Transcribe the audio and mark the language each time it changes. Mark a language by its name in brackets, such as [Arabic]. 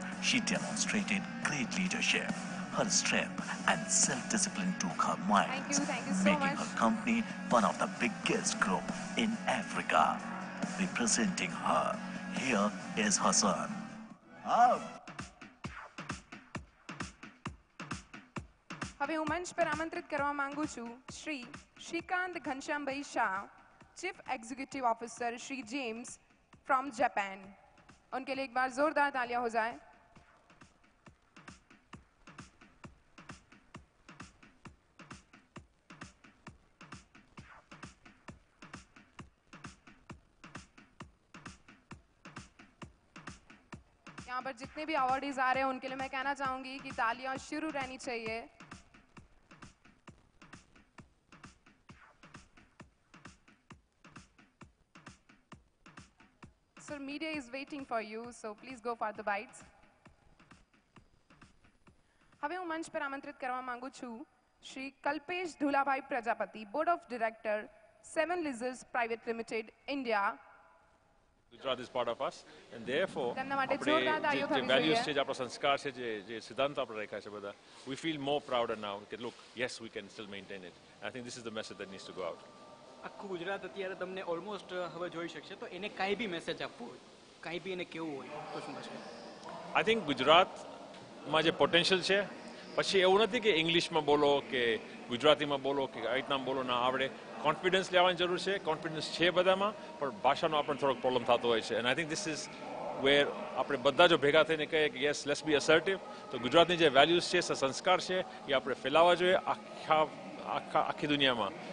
[English] She demonstrated great leadership. Her strength and self-discipline took her miles, Thank you so making much. her company one of the biggest group in Africa. Representing her, here is her son. [Gujarati] હવે હું મંચ પર આમંત્રિત કરવા માંગુ છું શ્રી શ્રીકાંત ઘનશ્યામભાઈ Shah, chief executive officer Shri James from Japan. [Hindi] उनके लिए एक बार जोरदार तालियां हो जाए. यहाँ पर जितने भी अवार्डीज आ रहे हैं उनके लिए मैं कहना चाहूंगी कि तालियां शुरू रहनी चाहिए. [English] Sir, media is waiting for you, so please go for the bites. [Gujarati] હવે હું મંચ પર આમંત્રિત કરવા માંગુ છું Shri Kalpesh ધુલાભાઈ Prajapati, board of director 7 Lizards Private Limited, India. [English] Gujarat is part of us, and therefore, [Gujarati] તેમના માટે જોરદાર તાળીઓ થવી [English] values [Gujarati] જોઈએ. છે, આપણા સંસ્કાર છે, જે સિદ્ધાંતો આપણે રાખ્યા છે બધા, [English] we feel more prouder now that look, yes, we can still maintain it. And I think this is the message that needs to go out. [Gujarati] આખું ગુજરાત અત્યારે તમને ઓલમોસ્ટ હવે જોઈ શકશે, તો એને કાંઈ બી મેસેજ આપવું હોય, કાંઈ બી એને કેવું હોય તો શું કહેશો? [English] I think [Gujarati] ગુજરાતમાં જે પોટેન્શિયલ છે, પછી એવું નથી કે ઇંગ્લિશમાં બોલો કે ગુજરાતીમાં બોલો કે આ રીતના બોલો ના આવડે. કોન્ફિડન્સ લેવાની જરૂર છે, કોન્ફિડન્સ છે બધામાં, પણ ભાષાનો આપણને થોડોક પ્રોબ્લેમ થતો હોય છે. [English] and I think this is where [Gujarati] આપણે બધા જો ભેગા થઈને કહીએ કે [English] yes let's be assertive, [Gujarati] તો ગુજરાતની જે વેલ્યુઝ છે, સંસ્કાર છે, એ આપણે ફેલાવવા જોઈએ આખી દુનિયામાં.